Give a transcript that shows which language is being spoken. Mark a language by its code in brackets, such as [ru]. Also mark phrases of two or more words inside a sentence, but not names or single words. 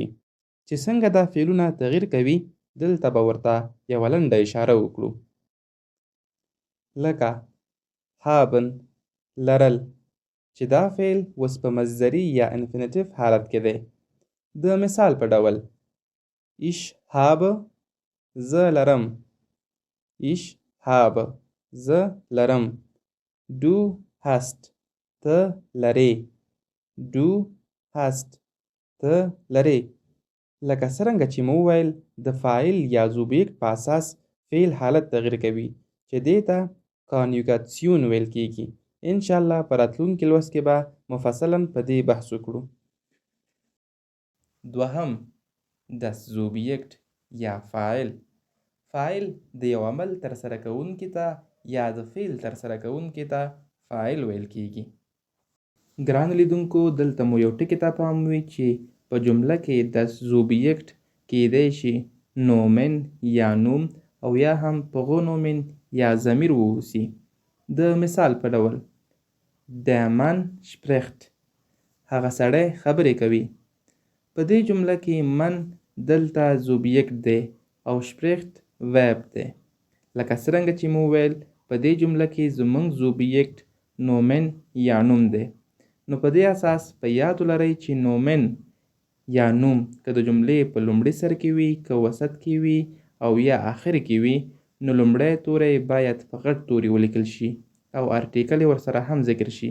[ps] چې څنګه دا فعلونه تغییر کوي دلته به ورته یوه لنډه اشاره وکړو. لکه haben لرل، چې دا فعل اوس په مصدري یا انفینیټیو حالت کې دی. د مثال په ډول [de] ich habe [ps] زه لرم، [de] ich habe [ps] زه لرم، [de] du hast [ps] ته لرې، [de] du hast [ps] ته لرې. لکه څرنګه چې مو وویل د فاعل یا زوبیکټ په اساس فعل حالت تغییر کوي چې دې ته کانیوګاسیون ویل کیږي. انشاءالله په راتلونکي لوست کې به مفصلا په دې بحث وکړو. دوهم [de] das Subjekt [ps] یا فاعل. فاعل د یو عمل ترسره کوونکي ته یا د فعل ترسره کوونکي ته فاعل ویل کیږي. ګرانو لیدونکو، دلته مو یو ټکي ته پام وي چې په جمله کې [de] das Subjekt [ps] کیدای شي نومن یا نوم او یا هم پغونومن یا ضمیر واوسي. د مثال په ډول [de] der Mann spricht [ps] هغه سړی خبرې کوي. په دې جمله کې من دلته زوبیکټ دی او spricht verb دی. لکه څرنګه چې مو ویل په دې جمله کې زموږ زوبیکټ نومن یا نوم دی. نو په دې اساس په یاد ولرئ چې نومن یا نوم که د جملې په لومړي سر کې وي، که وسط کې وي او یا آخر کې وي، نو لومړی توری باید په غټ توري ولیکل شي او ارټیکل ورسره هم ذکر شي.